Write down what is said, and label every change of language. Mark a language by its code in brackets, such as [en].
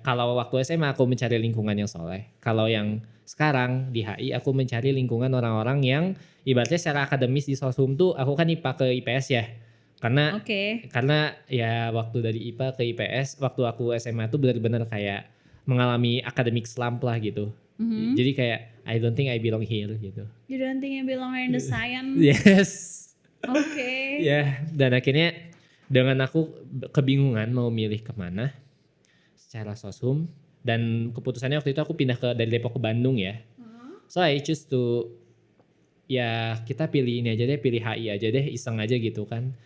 [id] Kalau waktu SMA aku mencari lingkungan yang soleh. Kalau yang sekarang di HI aku mencari lingkungan orang-orang yang ibaratnya secara akademis di Soshum tuh aku kan IPA ke IPS ya. Karena Oke. karena ya waktu dari IPA ke IPS waktu aku SMA tuh benar-benar kayak mengalami [en] academic slump [id] lah gitu. Jadi kayak [en] I don't think I belong here [id] gitu. [en] You don't think you belong in the science? Yes. [id] Oke. Ya, dan akhirnya dengan aku kebingungan mau milih kemana secara Soshum, dan keputusannya waktu itu aku pindah dari Depok ke Bandung ya. [en] So I choose to [id] ya kita pilih ini aja deh, pilih HI aja deh, iseng aja gitu kan.